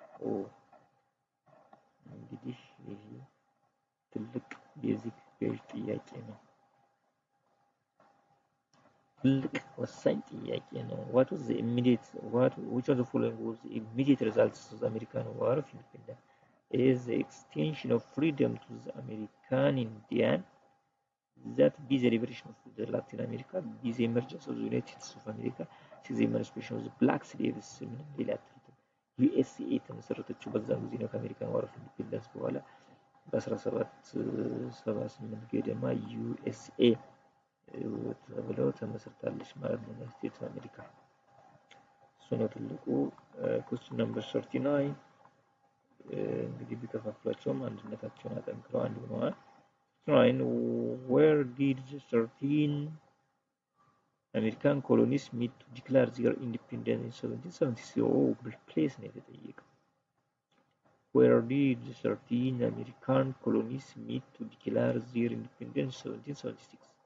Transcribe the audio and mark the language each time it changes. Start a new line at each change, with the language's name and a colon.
English: Oh,
Amharic: እንግዲህ ይሄ ትልቅ ቤዚክ ቤዝ ጥያቄ ነው።
English: ትልቅ ወሳኝ ጥያቄ ነው። which of the following was the immediate results of the American War of Independence? A, the extension of freedom to the American Indian. That be the liberation of the Latin America. Be the emergence of the United States of America. C, the emancipation of the black slaves.
Amharic: USA ተመሰረተችው በዛም ጊዜ ነው ከአሜሪካን ዋር ኦፍ ኢንዲፔንደንስ በኋላ በ1778 ገደማ USA ተብለው ተመሰርታለች ማለት ነው። ስቴት አሜሪካ እሱ ነው ትልቁ።
English: question number 39
Amharic: እንግዲህ ቢከፋፍሏቸውም አንድነታቸውን አጠንክረው አንድ ሆነዋል።
English: Where did the 13 American colonies meet to declare their independence in 1776? Place
Amharic: ነው የተጠየቀው።
English: Where did the 13 American colonies meet to declare their independence in 1776?